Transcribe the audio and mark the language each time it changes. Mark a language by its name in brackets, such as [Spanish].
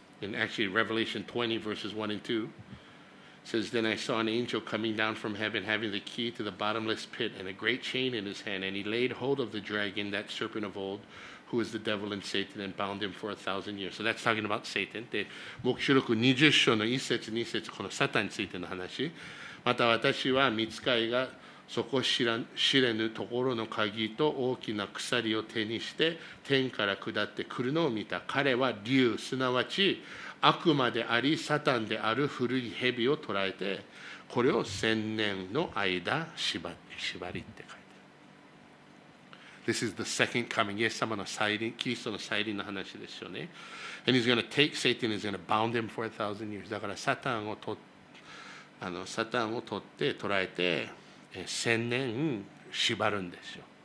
[English] And actually, Revelation 20 verses 1 and 2 says, Then I saw an angel coming down from heaven, having the key to the bottomless pit and a great chain in his hand, and he laid hold of the dragon, that serpent of old, who is the devil and Satan, and bound him for 1,000 years. So that's talking about Satan. [Japanese] で、黙示録20章の1節2節、このサタンについての話。また私は御使いが底知れぬところの鍵と大きな鎖を手にして天から下ってくるのを見た。彼は竜、すなわち悪魔でありサタンである古い蛇を捕らえて、これを1000年の間縛りって書いてある。 [English] This is the second coming. [Japanese] イエス様の再臨、キリストの再臨の話ですよね。 [English] And he's going to take Satan, he's going to bound him for 1,000 years. [Japanese] だからサタンを取って捕らえて1000年縛るんですよ。